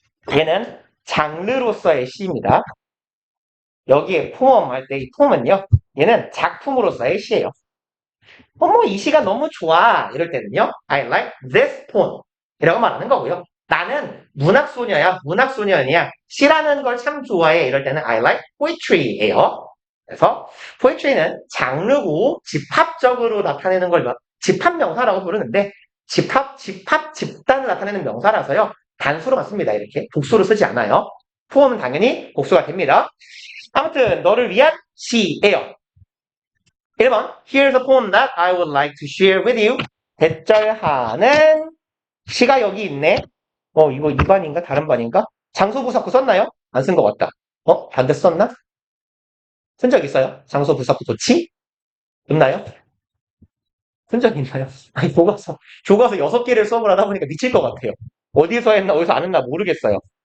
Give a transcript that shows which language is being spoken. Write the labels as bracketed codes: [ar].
[ko] 얘는 장르로서의 시입니다. 여기에 포엠 할 때 이 포엠은요, 얘는 작품으로서의 시예요. 이 시가 너무 좋아. 이럴 때는요, [en] I like this poem. [ko] 이라고 말하는 거고요. 나는 문학소녀야, 문학소년이야. 시라는 걸 참 좋아해. 이럴 때는 [en] I like poetry [ko] 예요. 그래서 poetry는 장르고 집합적으로 나타내는 걸 집합명사라고 부르는데 집단을 나타내는 명사라서요. 단수로만 씁니다. 이렇게 복수로 쓰지 않아요. 포음은 당연히 복수가 됩니다. 아무튼 너를 위한 시예요. [en] 1번 Here's a poem that I would like to share with you. [ko] 대절하는 시가 여기 있네. 이거 2반인가 다른 반인가? 장소부사구 썼나요? 안 쓴 것 같다. 반대 썼나? 쓴 적 있어요? 장소부사구 도치? 없나요? 쓴 적 있나요? 아니, 교과서 6개를 수업을 하다 보니까 미칠 것 같아요. 어디서 했나, 어디서 안 했나 모르겠어요.